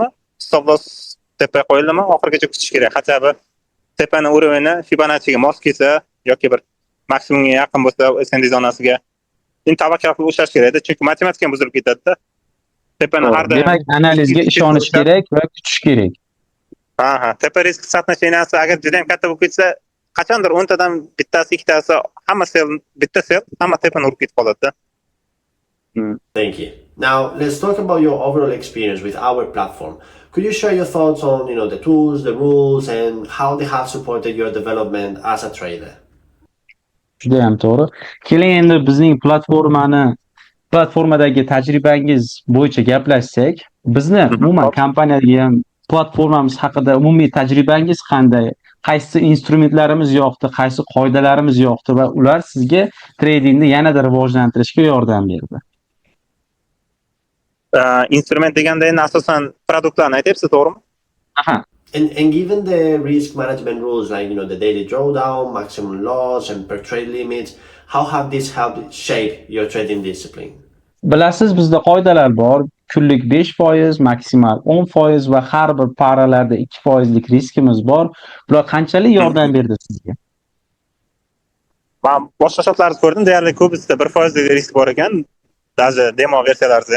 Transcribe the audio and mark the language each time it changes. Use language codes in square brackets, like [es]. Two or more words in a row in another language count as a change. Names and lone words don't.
[en] Stop loss [uz] tepa qo'yildimi? Oxirigacha kutish kerak. Hatto tepani urovini Fibonacciga mos kelsa yoki bir maksimumga yaqin bo'lsa SND zonasiga tavakkal qilib ushlash kerak edi, chunki matematika ham buzilib ketadi-da. Tepani har doim demak, analizga ishonish kerak va kutish kerak. Tepa risk sootnosheniyasi agar juda ham katta bo'lib ketsa, qachondir 10 tadan bittasi, ikkitasi, hamma bitta sel, hamma tepani urib ketib qoladi-da. [en] Thank you. Now, let's talk about your overall experience with our platform. Could you share your thoughts on, the tools, the rules, and how they have supported your development as a trader? [uz] Juda ham to'g'ri. Keling endi bizning platformadagi tajribangiz bo'yicha gaplashsak. Bizni umuman kompaniyadagi ham platformamiz haqida umumiy tajribangiz qanday? Qaysi instrumentlarimiz yoqdi, qaysi qoidalarimiz yoqdi va ular sizga tradingni yanada rivojlantirishga yordam berdi? Instrument deganda endi asosan produktlarni aytyapsiz, to'g'rimi? Aha. [en] And given the risk management rules like the daily drawdown, maximum loss, and per trade limits, how have this helped shape your trading discipline? [uz] Bilasiz, bizda qoidalar bor. Kunlik 5%, maksimal 10% va har bir paralarda 2%lik riskimiz bor. Bular qanchalik yordam berdi sizga? Men boshqa shotlarni ko'rdim, deyarli ko'pida 1% risk bor ekan, даже demo versiyalarida.